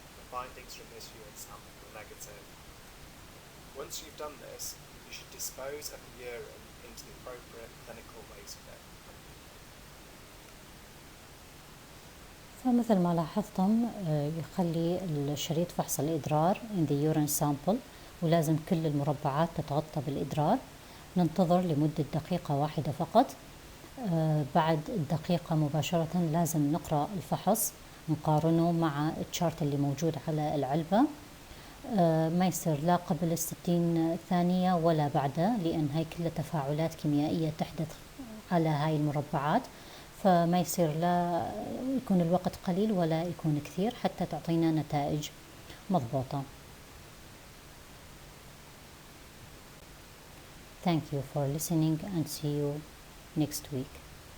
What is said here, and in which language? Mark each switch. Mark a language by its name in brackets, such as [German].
[English] findings from this urine sample were negative. Once you've done this, you should dispose of the urine into the appropriate clinical waste bin. [Arabic] فمثل ما لاحظتم يخلي الشريط فحص الإدرار [English] in the urine sample، [Arabic] ولازم كل المربعات تتغطى بالإدرار. ننتظر لمدة دقيقة واحدة فقط. بعد الدقيقة مباشرة لازم نقرأ الفحص، نقارنه مع الشارت اللي موجود على العلبة. ما يصير لا قبل 60 ثانية ولا بعدها، لأن هاي كلها تفاعلات كيميائية تحدث على هاي المربعات، فما يصير لا يكون الوقت قليل ولا يكون كثير حتى تعطينا نتائج مضبوطة. [English] Thank you for listening and see you next week.